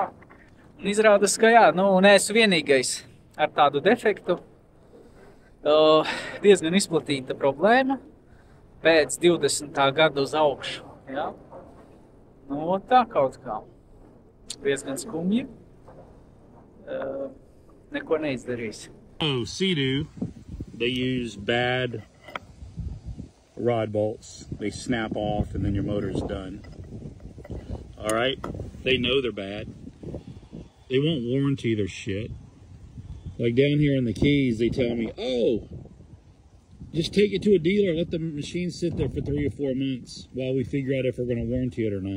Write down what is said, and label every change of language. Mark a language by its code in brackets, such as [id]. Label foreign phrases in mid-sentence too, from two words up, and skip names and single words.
[lv] Un izrādās, ka jā, nu, neesmu vienīgais ar tādu defektu. Diezgan izplatīta problēma pēc 20. gada uz augšu. Jā. Nu, tā kaut kā. Diezgan skumji. Neko neizdarīs. [en] Oh, Sea-Doo, they use bad rod bolts. They snap off and then your motor's done. All right? They know they're bad. They won't warranty their shit. Like down here in the Keys, they tell me, oh, just take it to a dealer, let the machine sit there for 3 or 4 months while we figure out if we're going to warranty it or not.